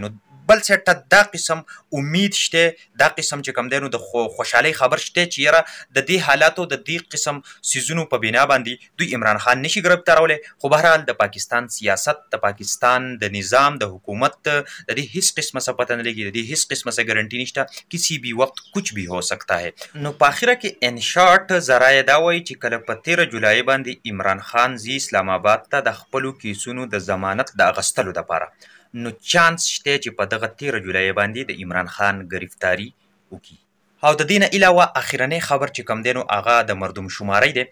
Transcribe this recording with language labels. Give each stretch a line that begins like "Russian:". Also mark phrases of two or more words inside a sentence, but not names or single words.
Pashto: نو بل سیټ ته دا قسم امید شته، دا قسم چې کوم دی نو د خوشحالۍ خبر شته چې یاره د دې حالاتو د دې قسم څیزونو په بنا باندې دوی عمران خان نشي ګرفتارولی. خو بهرحال د پاکستان سیاست، د پاکستان د نظام، د حکومت د دې هیڅ قسمه څه پته نه لګي، د دې هیڅ قسمه څه ګارنټي نشته،
Urdu: کسی بھی وقت کچھ بھی ہو سکتا ہے.
Pashto: نو په اخره کې
English: in short
Pashto: ذرایع دا وایي چې کله په 13 جولای باندې عمران خان ځي اسلام آباد ته د خپلو کیسونو د ضمانت د اخیستلو دپاره، نو چانس شته چې په دغه 13 جولای باندې د عمران خان ګرفتاري وکړي. او د دې نه علاوه اخرنی خبر چې کوم دی نو هغه د مردم شمارۍ دی.